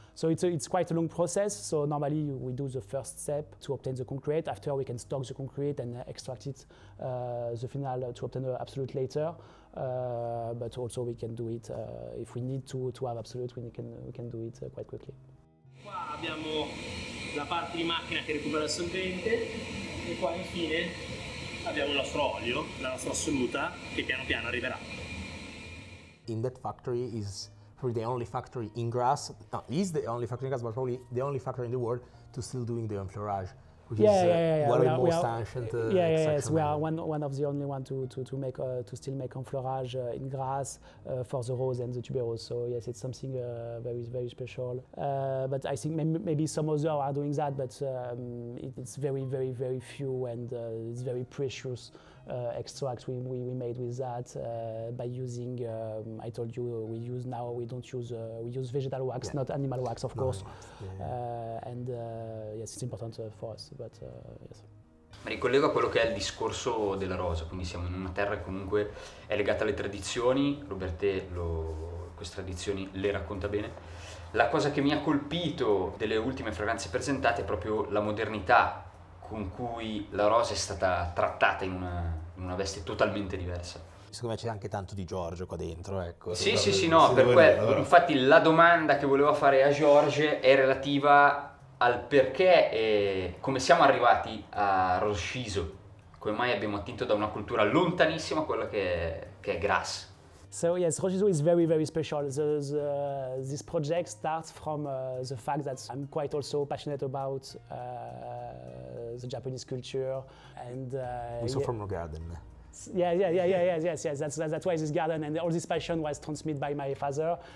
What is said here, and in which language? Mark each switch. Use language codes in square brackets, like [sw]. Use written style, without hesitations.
[en] So it's quite a long process. So normally we do the first step to obtain the concrete. After we can stock the concrete and extract it, the final to obtain the absolute later. But also we can do it if we need to have absolute. We can do it quite quickly. [it] Qua abbiamo la parte di macchina che recupera il solvente e qua infine abbiamo il nostro olio, la nostra assoluta, che piano piano arriverà. [en] In that factory is probably the only factory in Grasse, is the only factory in Grasse, but probably the only factory in the world to still doing the enfleurage, which is one of the most ancient yes, we are one of the only one to still make enfleurage in Grasse for the rose and the tuberose. So yes, it's something very, very special. But I think maybe some others are doing that, but it's very, very, very few, and it's very precious extract we made with that by using. I told you we use vegetal wax, not animal wax, of course. And yes, it's important for us. But yes. [it] Mi ricollego a quello che è il discorso della rosa, quindi siamo in una terra che comunque è legata alle tradizioni. Robertet queste tradizioni le racconta bene. La cosa che mi ha colpito delle ultime fragranze presentate è proprio la modernità con cui la rosa è stata trattata in una veste totalmente diversa. Secondo me c'è anche tanto di Georges qua dentro, ecco. Sì, per quello. Infatti la domanda che volevo fare a Georges è relativa al perché e come siamo arrivati a Rosciso, come mai abbiamo attinto da una cultura lontanissima a quella che è Grasse. [en] So yes, Roshizo is very, very special. This project starts from the fact that I'm quite also passionate about the Japanese culture, and We saw from your garden. yes. That's why this garden and all this passion was transmitted by my father.